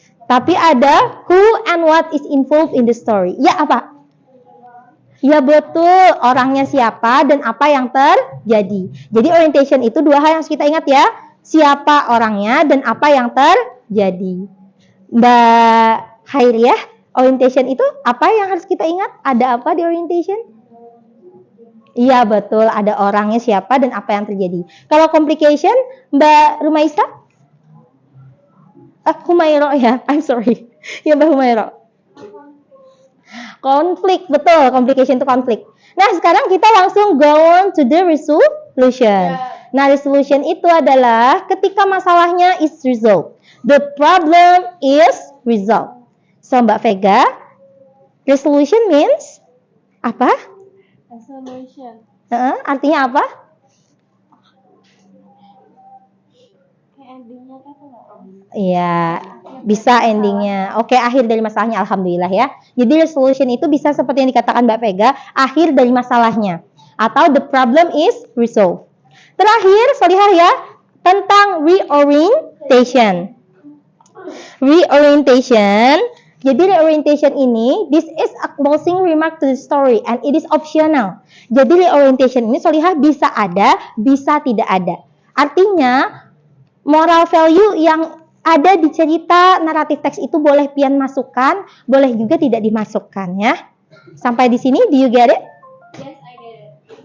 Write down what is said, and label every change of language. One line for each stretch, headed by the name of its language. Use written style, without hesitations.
Indonesian: Tapi ada
English: who and what is involved in the story.
Indonesian: Ya apa? Ya betul, orangnya siapa dan apa yang terjadi. Jadi orientation itu 2 hal yang harus kita ingat ya. Siapa orangnya dan apa yang terjadi. Mbak Hairiah, orientation itu apa yang harus kita ingat? Ada apa di orientation? Iya betul, ada orangnya siapa dan apa yang terjadi. Kalau complication, Mbak Rumaisa? Humairo ya,
English: I'm sorry.
Indonesian: Ya Mbak Humairo. Konflik, betul. Complication itu konflik. Nah, sekarang kita langsung
English: go on to the resolution.
Indonesian: Nah, resolution itu adalah ketika masalahnya
English: is resolved. The problem is resolved. So, Mbak Vega, resolution means apa? Resolution.
Indonesian: Artinya apa? Endingnya kan Iya, bisa endingnya. Oke, akhir dari masalahnya, alhamdulillah ya. Jadi resolution itu bisa seperti yang dikatakan Mbak Vega, akhir dari masalahnya. Atau
English: the problem is resolved.
Indonesian: Terakhir, Solihah ya, tentang reorientation. Reorientation Jadi reorientation ini,
English: this is a closing remark to the story and it is optional.
Indonesian: Jadi reorientation ini Solihah bisa ada, bisa tidak ada. Artinya moral value yang ada di cerita naratif teks itu boleh pian masukkan, boleh juga tidak dimasukkan ya. Sampai di sini,
English: do you get it? Yes, I get it.